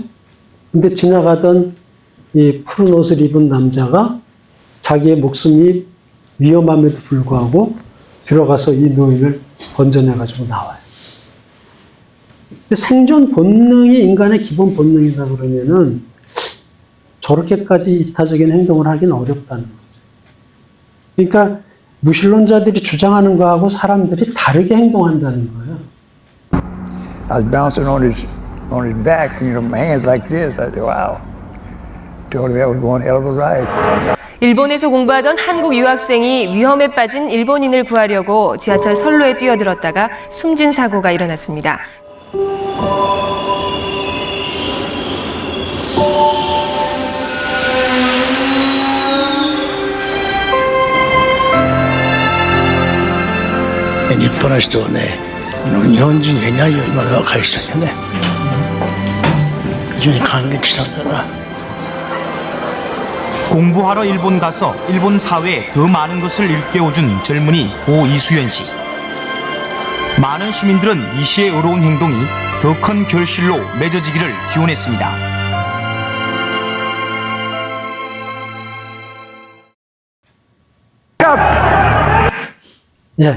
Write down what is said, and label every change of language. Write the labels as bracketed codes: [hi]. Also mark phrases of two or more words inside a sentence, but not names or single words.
[ko] 근데 지나가던 이 푸른 옷을 입은 남자가 자기의 목숨이 위험함에도 불구하고 들어가서 이 노인을 건져내가지고 나와요. 생존 본능이 인간의 기본 본능이다 그러면은 저렇게까지 이타적인 행동을 하기는 어렵다는 거죠. 그러니까 무신론자들이 주장하는 거하고 사람들이 다르게 행동한다는 거예요. [en] I was bouncing on his back, you know, my hands like this. I said, wow. Told him I was going hell of a ride. [ko] 일본에서 공부하던 한국 유학생이 위험에 빠진 일본인을 구하려고 지하철 선로에 뛰어들었다가 숨진 사고가 일어났습니다. [ja] 日本の人はね、日本人がいないよ、今の若い人にはね。非常に感激したんだな。 [ko] 공부하러 일본 가서 일본 사회에 더 많은 것을 일깨워준 젊은이 고 이수연 씨. 많은 시민들은 이 씨의 의로운 행동이 더 큰 결실로 맺어지기를 기원했습니다. 예.